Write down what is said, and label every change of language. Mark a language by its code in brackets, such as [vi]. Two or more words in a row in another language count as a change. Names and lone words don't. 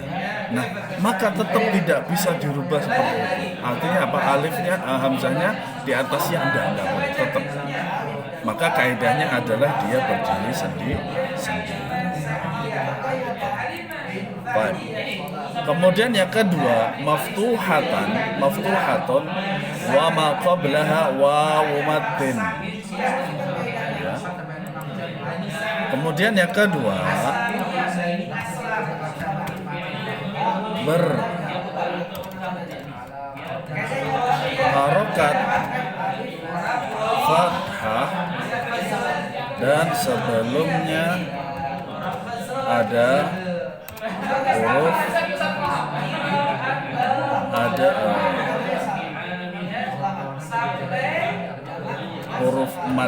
[id] Nah, maka tetap tidak bisa dirubah seperti itu. Artinya apa? Alifnya, hamzahnya di atasnya enggak boleh, tetap. Maka kaidahnya adalah dia berdiri sendiri. Baik. Kemudian yang kedua, [ar] مفتوحة وما قبلها واو مد. [id] Ya. Kemudian yang kedua, berharokat fathah dan sebelumnya ada huruf huruf mat.